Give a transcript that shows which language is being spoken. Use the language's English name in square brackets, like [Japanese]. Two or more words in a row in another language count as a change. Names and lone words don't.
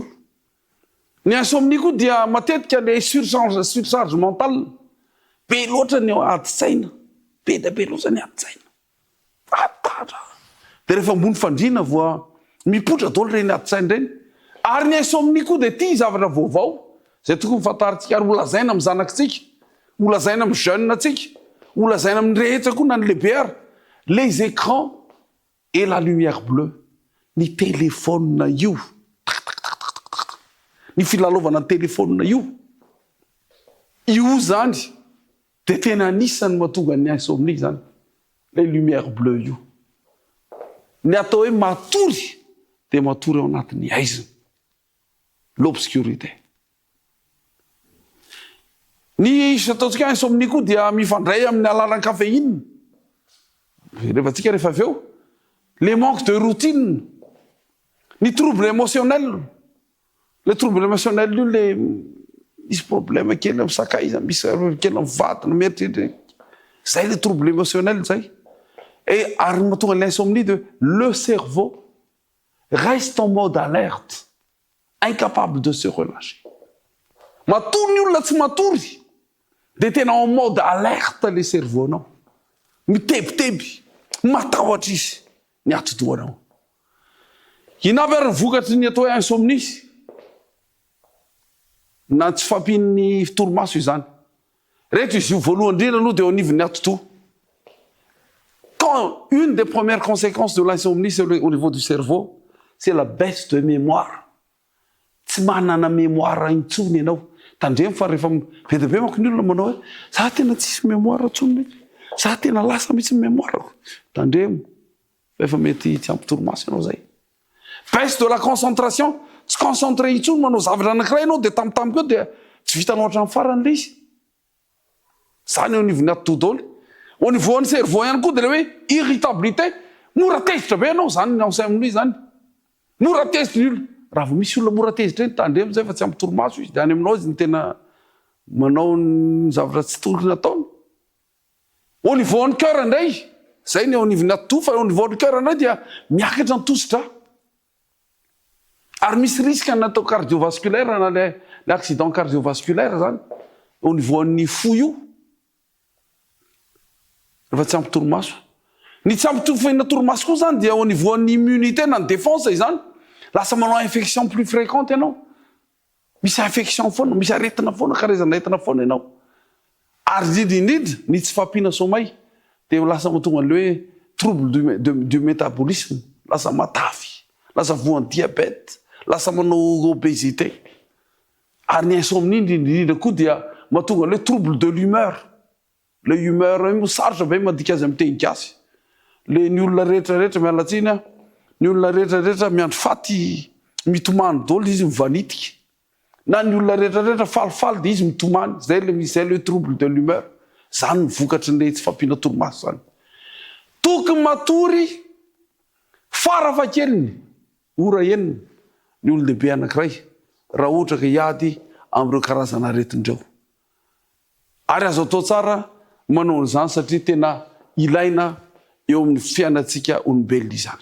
[Malagasy] Ny insomnie koa dia matetika le [French] surcharge mentale [Malagasy] be loatra ny adi-tsaina be da be loatra ny adi-tsaina atatra de rehefa ambony fandriana voa mipotra daholo reny adi-tsaina reny. Ary ny insomnie koa de ty zavatra vaovao zay tokony fantarintsika ary olazaina amin'ny zanakitsika, olazaina amin'ny jeune atsika, olazaina amin'ny rehetra koa na ny lehibe ary [French] les écrans et la lumière bleue, [Malagasy] ny téléphone io, ny filalaovana ny téléphone io zany de tena anisany mahatonga ny insomnie zany [French] les lumières bleues [Malagasy] io. Ny atao hoe matory de matory ao anatin'ny aizina, l'obscurité. Ny ataontsika insomnie koa dia mifandray amin'ny alalan'ny caféine. Rehefa avy eo [French] les manques de routine, [Malagasy] ny [French] trouble émotionnel. Le trouble émotionnel [Malagasy] io le misy problème kely amin'ny sakay, misy kely amin'ny vatana mieritreritra. Zay [French] le trouble émotionnel [Malagasy] zay. [French] Et [Malagasy] ary mahatonga [French] l'insomnie de le cerveau reste en mode alerte, incapable de se relâcher. [Malagasy] Matory ny olona tsy matory de tena [French] en mode alerte le cerveau [Malagasy] anao, mitebiteby, matahotra izy ny ati-dohanao. Inavy ary ny vokatry ny atao hoe insomnie na tsy fampian'ny torimaso izany. Rehetra izy io voalohany indrindra aloha de ao anivon'ny ati-doha. [French] Quand une des premières conséquences de l'insomnie au niveau du cerveau, c'est la baisse de mémoire. [Malagasy] Tsy manana mémoire intsony ianao. Tandremo fa rehefa be de be manko ny olona manao hoe za tena tsisy mémoire intsony, za tena lasa mihitsy mémoire. Tandremo efa mety tsy ampy-torimaso ianao zay. [French] Baisse de la concentration, [Malagasy] tsy concentré intsony manao zavatra anankiray ianao de tampotampoka eo de tsy vitanao hatramin'ny farany le izy. Zany ao anivon'ny ati-doha daholo. [French] Au niveau du cerveau [Malagasy] ihany koa de le hoe irritabilité, mora tezitra be ianao zany ny insomnie zany. Mora tezitra ny olona. Raha vao misy olona mora tezitra eny tandremo zay fa tsy ampy-torimaso izy de any aminao izy ny tena manao ny zavatra tsy tokony ataony. [French] Au niveau du cœur [Malagasy] indray, zay ny ao anivon'ny ati-doha, fa [French] au niveau du cœur [Malagasy] indray dia miakatra ny tosi-dra. Ary misy risque natao cardiovasculaire na [French] le accident cardiovasculaire [Malagasy] zany [French] au niveau [Malagasy] ny fo io. Rehefa tsy ampy-torimaso. Ny tsy ampy torimaso koa zany dia [French] au niveau [Malagasy] ny immunité na ny défense izany. Lasa manao [French] infection plus fréquente [Malagasy] ianao. Misy infection foana, misy aretina foana, karazana aretina foana ianao. Ary indrindra ny tsy fampiana somay de lasa mahatonga le hoe [French] trouble du métabolisme, [Malagasy] lasa matavy, lasa voan'ny diabète, lasa manao obésité. Ary ny insomnie indrindra koa dia mahatonga [French] le trouble de l'humeur. [Malagasy] Le humeur io sarotra be madika azy amin'ny teny gasy. Le ny olona rehetrarehetra mialatsiny, ny olona rehetrarehetra miandro faty mitomany daholo izy mivanitika. Na ny olona rehetrarehetra falifaly de izy mitomany. [French] Zay le trouble de l'humeur. [Malagasy] Zany ny vokatry ny tsy fampiana torimaso zany. Tokony matory farafahakeliny ora enina ny olon-dehibe anankiray raha ohatra ka hiady amin'ireo karazana aretin-dreo. Ary azo atao tsara manao an'izany satria tena ilaina eo amin'ny fiainantsika olombelona izany.